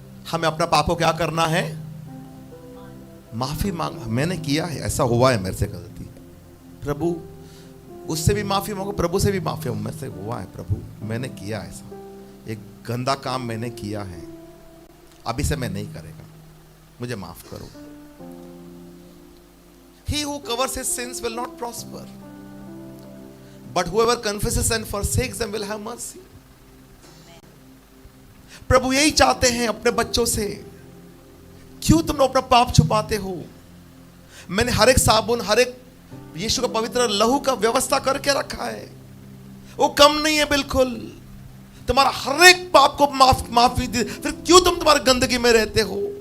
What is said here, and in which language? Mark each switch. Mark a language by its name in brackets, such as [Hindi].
[Hindi] हमें अपना पाप को क्या करना है? माफी मांग। मैंने किया है, ऐसा हुआ है, मेरे से गलती है प्रभु, उससे भी माफी मांगो, प्रभु से भी माफी मांगो, मेरे से हुआ है प्रभु, मैंने किया ऐसा, एक गंदा काम मैंने किया है, अभी से मैं नहीं करेगा, मुझे माफ करो। [English] He who covers his sins will not prosper, but whoever confesses and forsakes them will have mercy। [Hindi] प्रभु यही चाहते हैं अपने बच्चों से। क्यों तुम लोग अपना पाप छुपाते हो? मैंने हर एक साबुन, हर एक यीशु का पवित्र लहू का व्यवस्था करके रखा है, वो कम नहीं है बिल्कुल। तुम्हारा हर एक पाप को माफी दे। फिर क्यों तुम तुम्हारी गंदगी में रहते हो?